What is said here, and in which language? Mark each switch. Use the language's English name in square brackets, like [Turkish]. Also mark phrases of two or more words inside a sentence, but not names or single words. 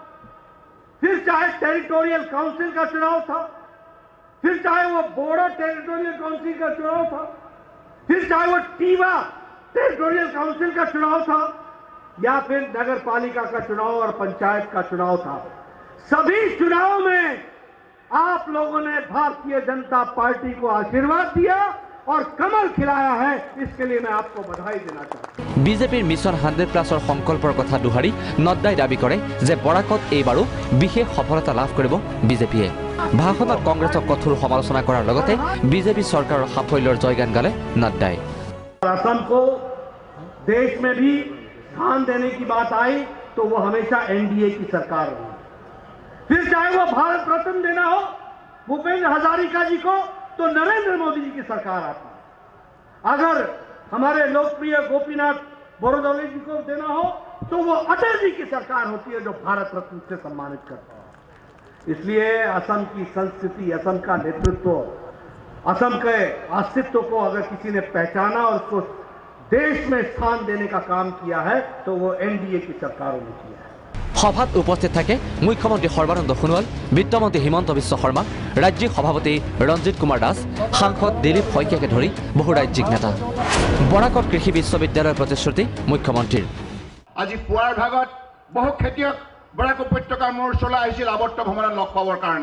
[Hindi] फिर चाहे टेरिटोरियल काउंसिल का चुनाव था, फिर चाहे वो बोडो टेरिटोरियल काउंसिल का चुनाव था, फिर चाहे वो टीवा टेरिटोरियल काउंसिल का चुनाव था, या फिर नगर पालिका का चुनाव और पंचायत का चुनाव था। सभी चुनाव में आप लोगों ने भारतीय जनता पार्टी को आशीर्वाद दिया और कमल खिलाया है। इसके लिए मैं आपको बधाई देना चाहता हूं। [Assamese] বিজেপিৰ মিছন 100+ সংকল্পৰ কথা দোহাৰি নড্ডাই দাবী কৰে যে বৰাকত এইবাৰো বিশেষ সফলতা লাভ কৰিব বিজেপিয়ে। ভাষণত কংগ্ৰেছক কঠোৰ সমালোচনা কৰাৰ লগতে বিজেপি চৰকাৰৰ সাফল্যৰ জয়গান গালে নড্ডাই। [Hindi] असम को देश में भी स्थान देने की बात आई तो वो हमेशा एनडीए की सरकार रही। फिर चाहे वो भारत रत्न देना हो भूपेंद्र हजारिका जी को तो नरेंद्र मोदी जी की सरकार आती है। अगर हमारे लोकप्रिय गोपीनाथ बोरदोले जी को देना हो तो वो अटल जी की सरकार होती है जो भारत रत्न से सम्मानित करता है। इसलिए असम की संस्कृति, असम का नेतृत्व, असम के अस्तित्व को अगर किसी ने पहचाना और उसको देश में स्थान देने का काम किया है तो वो एनडीए की सरकारों ने किया है। [Assamese] সভাত উপস্থিত থাকে মুখ্যমন্ত্ৰী সৰ্বানন্দ সোণোৱাল, বিত্তমন্ত্ৰী হিমন্ত বিশ্ব শৰ্মা, ৰাজ্যিক সভাপতি ৰঞ্জিত কুমাৰ দাস, সাংসদ দিলীপ শইকীয়াকে ধৰি বহু ৰাজ্যিক নেতা। বৰাকত কৃষি বিশ্ববিদ্যালয়ৰ প্ৰতিশ্ৰুতি মুখ্যমন্ত্ৰীৰ। আজি পুৱাৰ ভাগত বহু খেতিয়ক বৰাক উপত্যকাৰ মোৰ ওচৰলৈ আহিছিল আৱৰ্ত ভ্ৰমণত লগ পাবৰ কাৰণে।